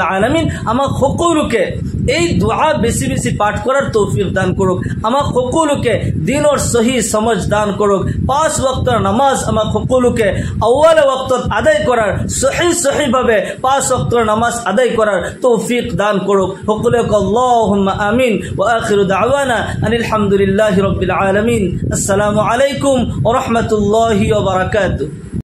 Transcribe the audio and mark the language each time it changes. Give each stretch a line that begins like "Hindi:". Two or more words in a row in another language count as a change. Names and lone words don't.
Assamese: আলামিন আমাক সকলোকে এই দোয়া বেছি বেছি পাঠ কৰাৰ তৌফিক দান কৰক আমাক সকলোকে দিনৰ সহি সমজ দান কৰক 5 ওয়াক্তৰ নামাজ আমাক সকলোকে আউয়াল ওয়াক্তত আদায় কৰাৰ সহি ভাবে 5 ওয়াক্তৰ নামাজ আদায় কৰাৰ তৌফিক দান কৰক সকলোকে
Arabic: اللهم آمين وآخر دعوانا أن الحمد لله رب العالمين السلام عليكم ورحمة الله وبركاته